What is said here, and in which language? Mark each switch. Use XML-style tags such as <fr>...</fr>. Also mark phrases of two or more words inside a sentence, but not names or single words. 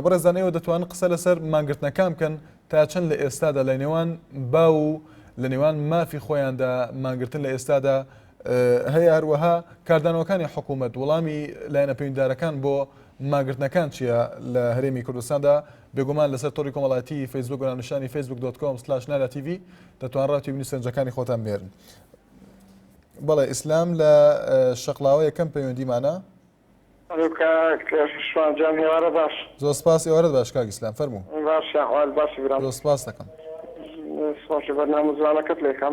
<ckb>بەڕێزان ئێوە دەتوانن قسە لەسەر مانگرتنەکان بکەن تا چەند لە ئێستادا لە نێوان باو و لە نێوان مافی خۆیاندا مانگرتن لە ئێستادا هەیە. هەروەها کاردانەوەکانی حکوومەت وەڵامی لایەنە پەیوەندیدارەکان بۆ مانگرتنەکان چییە لە هەرێمی کوردستاندا؟ بێگومان لەسەر تۆڕی کۆمەڵایەتی فیسبوک و ناونیشانی facebook.com/nara.tv دەتوان ڕاتی بینی سەرنجەکانی خۆتان بێرن. بەڵێ ئیسلام لە شەقلاوە یەکەم پەیوەندیمانە. شوانجان هێوارە باش. زۆر سپاس. ئێوارەت باش کاک ئیسلام، فەرموو. باشی برام. زۆر سپاس دەکەم. سپاسی بەرنامە زوانەکەت لێکەم.</ckb>